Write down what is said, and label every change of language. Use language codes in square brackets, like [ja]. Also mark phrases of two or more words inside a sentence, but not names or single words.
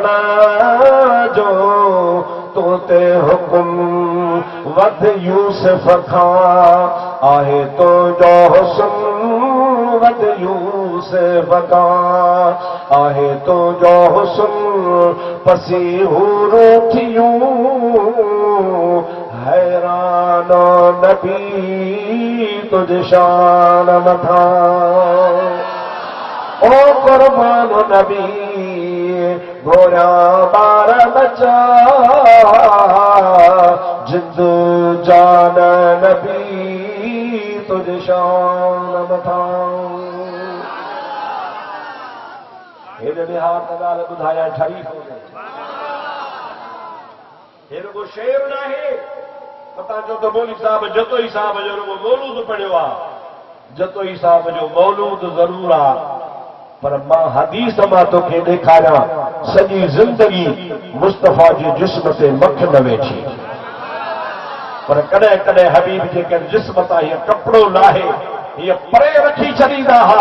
[sd] जो तो ते हुकुम वध यूसुफ खां आहे, तुंहिंजो हुस्न वध यूसुफ खां आहे, तुंहिंजो हुस्न पसी हूर थियूं हैरान नबी तुझ शान मथां। ओ कुर्बान नबी घोड़ा बार बचा, जिंद जान नबी तुझ शान मथां। हेॾे बिहार त ॻाल्हि ॿुधाया ठही कोन्हे, हे रुगो शेर न आहे। पता चो त मौली साहब जतोई साहब जो रुगो मौलूद पढ़ियो आहे, जतोई साहब जो मौलूद ज़रूर आहे, पर मां हदीस मां तोखे ॾेखारियां सॼी ज़िंदगी मुस्तफ़ा जे जिस्म ते मख न वेठी, पर कॾहिं कॾहिं हबीब जेके जिस्म तां हीअ कपिड़ो लाहे हीअ परे रखी छॾींदा हुआ।